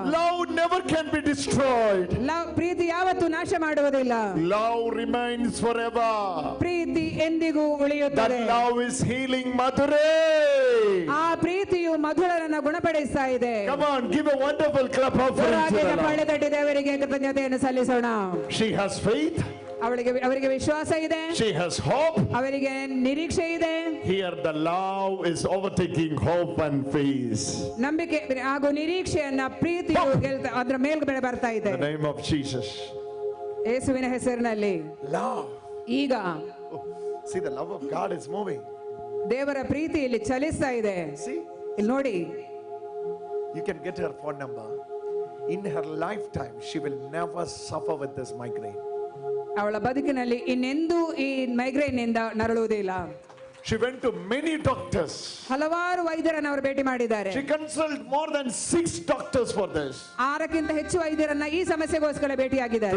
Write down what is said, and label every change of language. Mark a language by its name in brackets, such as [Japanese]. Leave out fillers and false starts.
[English] Love never can be destroyed. [Kannada] ಪ್ರೀತಿ ಯಾವತ್ತೂ ನಾಶ ಮಾಡುವುದಿಲ್ಲ. [English] Love remains forever. [Kannada] ಪ್ರೀತಿ ಎಂದಿಗೂ ಉಳಿಯುತ್ತದೆ. [English] That love is healing Madhure. [Kannada] ಆ ಪ್ರೀತಿಯು ಮಧುರನನ್ನು ಗುಣಪಡಿಸ್ತಾ ಇದೆ. [English] Come on, give a wonderful clap of praise to the [Kannada] ಚಪ್ಪಾಳೆ [English] Lord. [Kannada] ತಟ್ಟಿ ದೇವರಿಗೆ ಕೃತಜ್ಞತೆಯನ್ನು ಸಲ್ಲಿಸೋಣ. [English] She has faith. [Kannada] ಅವರಿಗೆ ವಿಶ್ವಾಸ ಇದೆ. [English] She has hope. [Kannada] ಅವರಿಗೆ ನಿರೀಕ್ಷೆ ಇದೆ. [English] Here the love is overtaking hope and faith. [Kannada] ನಂಬಿಕೆ ಹಾಗೂ ನಿರೀಕ್ಷೆಯನ್ನ ಪ್ರೀತಿಯು ಅದರ ಮೇಲ್ಗಡೆ ಬರ್ತಾ ಇದೆ. [English] In the name of Jesus. [Kannada] ಯೇಸುವಿನ ಹೆಸರಿನಲ್ಲಿ. [English] Love. [Kannada] ಈಗ [English] See, the love of God is moving. [Kannada] ದೇವರ ಪ್ರೀತಿ ಇಲ್ಲಿ ಚಲಿಸ್ತಾ ಇದೆ. [English] See? [Kannada] ಇಲ್ಲಿ ನೋಡಿ. [English] You can get her phone number. In her lifetime, she will never suffer with this migraine. [Kannada] ಅವಳ ಬದುಕಿನಲ್ಲಿ ಇನ್ನೆಂದೂ ಈ ಮೈಗ್ರೇನ್ ನಿಂದ ನರಳುವುದಿಲ್ಲ. [English] She went to many doctors. [Kannada] ಹಲವಾರು ವೈದ್ಯರನ್ನು ಅವರು ಭೇಟಿ ಮಾಡಿದ್ದಾರೆ. [English] She consulted more than 6 doctors for this. [Kannada] 6ಕ್ಕಿಂತ ಹೆಚ್ಚು ವೈದ್ಯರನ್ನ ಈ ಸಮಸ್ಯೆಗೋಸ್ಕರ ಭೇಟಿಯಾಗಿದ್ದಾರೆ.